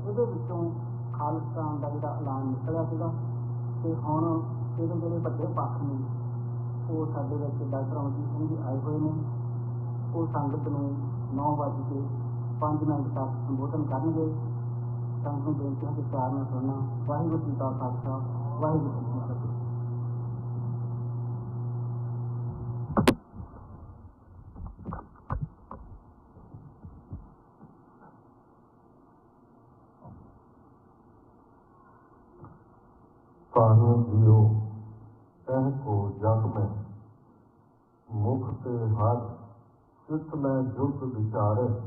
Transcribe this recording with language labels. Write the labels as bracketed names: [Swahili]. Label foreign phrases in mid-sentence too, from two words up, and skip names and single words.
[Punjabi] ਇਹਦੇ ਵਿੱਚੋਂ ਖਾਲਿਸਤਾਨ ਦਾ ਜਿਹੜਾ ਐਲਾਨ ਨਿਕਲਿਆ ਸੀਗਾ, ਅਤੇ ਹੁਣ ਇਹਦੇ ਜਿਹੜੇ ਵੱਡੇ ਪੱਖ ਨੇ ਉਹ ਸਾਡੇ ਵਿੱਚ ਡਾਕਟਰ ਅਮਰਜੀਤ ਸਿੰਘ ਜੀ ਆਏ ਹੋਏ ਨੇ। ਉਹ ਸੰਗਤ ਨੂੰ 9:05 ਤੱਕ ਸੰਬੋਧਨ ਕਰਨਗੇ। ਸੰਗਤ ਨੂੰ ਬੇਨਤੀ ਹੈ ਕਿ ਪਿਆਰ ਨਾਲ ਸੁਣਨਾ। ਵਾਹਿਗੁਰੂ ਜੀ ਦਾ ਖਾਲਸਾ, ਵਾਹਿਗੁਰੂ ਜੀ ਕੀ ਫਤਿਹ। [Braj] पानी जियो तह को जग में, मुख से हर चित में जुग विचारे,